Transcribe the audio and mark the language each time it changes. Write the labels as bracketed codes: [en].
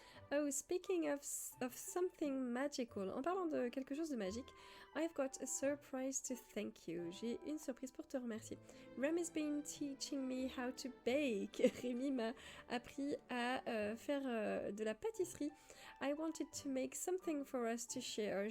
[en] Oh, speaking of something magical, [fr] en parlant de quelque chose de magique, [en] I've got a surprise to thank you. [fr] J'ai une surprise pour te remercier. [en] Rem has been teaching me how to bake. [fr] Rémi m'a appris à faire de la pâtisserie. [en] I wanted to make something for us to share.